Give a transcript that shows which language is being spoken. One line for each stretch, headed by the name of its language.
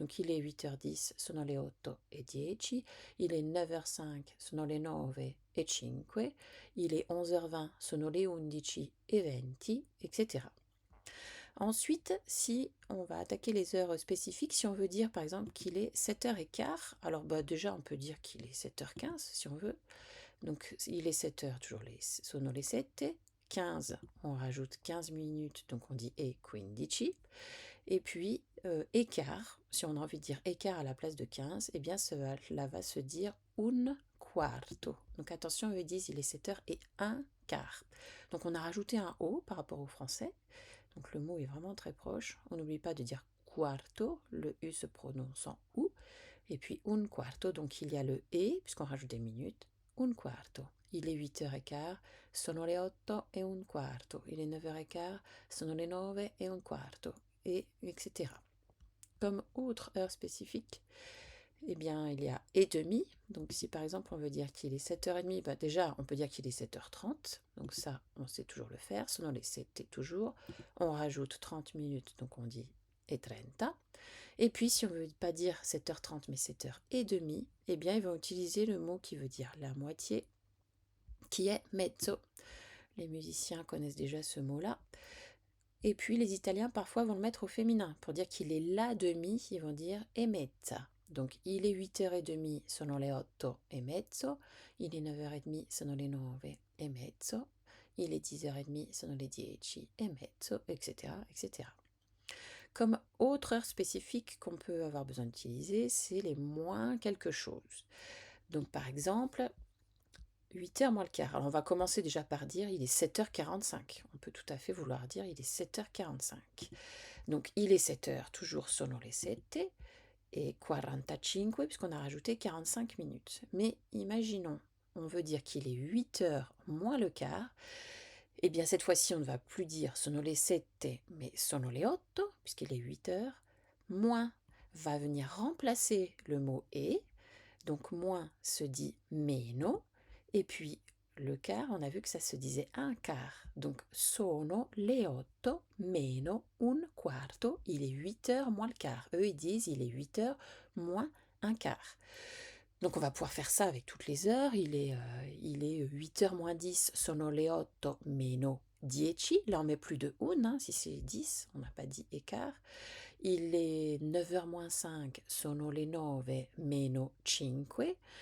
French: Donc il est 8h10,
Italian: sono le 8 e 10.
French: Il est 9h05,
Italian: sono le 9 e 5.
French: Il est 11h20,
Italian: sono le 11 e 20,
French: etc. Ensuite, si on va attaquer les heures spécifiques, si on veut dire par exemple qu'il est 7h15, alors déjà on peut dire qu'il est 7h15 si on veut. Donc il est 7h, toujours
Italian: sono le sette.
French: 15, on rajoute 15 minutes, donc on dit
Italian: e 15.
French: Et puis écart, si on a envie de dire écart à la place de 15, eh bien cela va se dire
Italian: un quarto.
French: Donc attention, eux disent il est 7 heures et un quart. Donc on a rajouté un O par rapport au français. Donc le mot est vraiment très proche. On n'oublie pas de dire quarto, le U se prononce en OU. Et puis un quarto, donc il y a le E, puisqu'on rajoute des minutes.
Italian: Un quarto.
French: Il est 8h15,
Italian: sono le 8 e un quarto.
French: Il est 9h15,
Italian: sono le 9 e un quarto.
French: Et etc. Comme autre heure spécifique, eh bien, il y a et demi. Donc, si par exemple on veut dire qu'il est 7h30, déjà on peut dire qu'il est 7h30. Donc, ça, on sait toujours le faire. Sinon, les 7 est toujours. On rajoute 30 minutes, donc on dit et 30. Et puis, si on ne veut pas dire 7h30 mais 7h30, eh bien, ils vont utiliser le mot qui veut dire la moitié, qui est mezzo. Les musiciens connaissent déjà ce mot-là. Et puis les Italiens parfois vont le mettre au féminin. Pour dire qu'il est la demi, ils vont dire
Italian: e mezza.
French: Donc il est 8h30,
Italian: sono le 8 e mezzo.
French: Il est 9h30,
Italian: sono le 9 e mezzo.
French: Il est 10h30,
Italian: sono le 10 e mezzo,
French: etc., etc. Comme autre heure spécifique qu'on peut avoir besoin d'utiliser, c'est les moins quelque chose. Donc par exemple, 8h moins le quart. Alors on va commencer déjà par dire il est 7h45. On peut tout à fait vouloir dire il est 7h45. Donc il est 7h, toujours
Italian: sono le sette,
French: et 45, puisqu'on a rajouté 45 minutes. Mais imaginons, on veut dire qu'il est 8h moins le quart. Eh bien cette fois-ci on ne va plus dire
Italian: sono le sette,
French: mais
Italian: sono le 8,
French: puisqu'il est 8h. Moins va venir remplacer le mot e. Donc moins se dit meno. Et puis le quart, on a vu que ça se disait un quart.
Italian: Donc sono le 8 meno un quarto.
French: Il est 8h moins le quart. Eux, ils disent il est 8h moins un quart. Donc on va pouvoir faire ça avec toutes les heures. Il est 8h moins 10,
Italian: sono le 8 meno 10.
French: Là, on met plus de un, hein, si c'est 10, on n'a pas dit écart. Il est 9h moins 5,
Italian: sono le 9 meno 5.